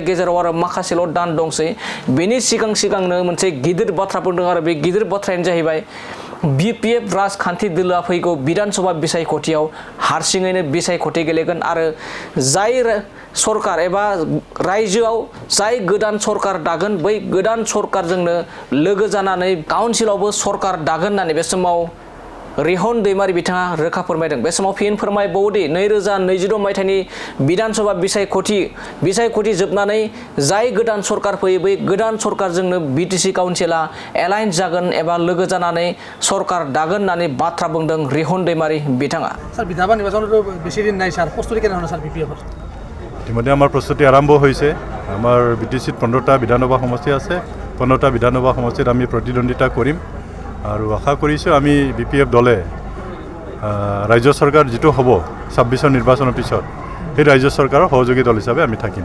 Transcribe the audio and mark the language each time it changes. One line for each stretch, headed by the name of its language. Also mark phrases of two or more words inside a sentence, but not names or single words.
Bodo: गेजेराव आरो माखासेल' दान दंसै बेनि सिगांनो मोनसे गिदिर बाथ्रा बुंदों आरो बे गिदिर बाथ्रायानो जाहैबाय बिपिएफ राजखान्थि दोलोआ फैगौ विधानसभा बिसायख'थियाव हारसिङैनो बिसायख'थि गेलेगोन आरो जाय सरकार एबा रायजोआव जाय गोदान सरकार दागोन बै गोदान सरकारजोंनो लोगो जानानै काउन्सिलावबो सरकार दागोन होननानै बे समाव रिहन दैमारी बिथाङा रोखा फोरमायदों। बे समाव फिन फोरमायबावोदि 2026 मायथाइनि विधानसभा बिसायख'थि जोबनानै जाय गोदान सरकार फैयो बै गोदान सरकारजोंनो बिटिसि काउन्सिला एलायन्स जागोन एबा लोगो जानानै सरकार दागोन होननानै बाथ्रा बुंदों रिहन दैमारी बिथाङा।
Bangla: স্যার বিধানসভা নির্বাচনের বেশি দিন নাই স্যার প্রস্তুতি কেন স্যার বিপিএফৰ
Assamese: ইতিমধ্যে আমাৰ প্ৰস্তুতি আৰম্ভ হৈছে। আমাৰ বিটিচিত 15টা বিধানসভা সমষ্টি আছে। 15টা বিধানসভা সমষ্টিত আমি প্ৰতিদ্বন্দ্বিতা কৰিম আৰু আশা কৰিছোঁ আমি বিপিএফ দলে ৰাজ্য চৰকাৰ যিটো হ'ব 26 নিৰ্বাচনৰ পিছত সেই ৰাজ্য চৰকাৰৰ সহযোগী দল হিচাপে আমি থাকিম।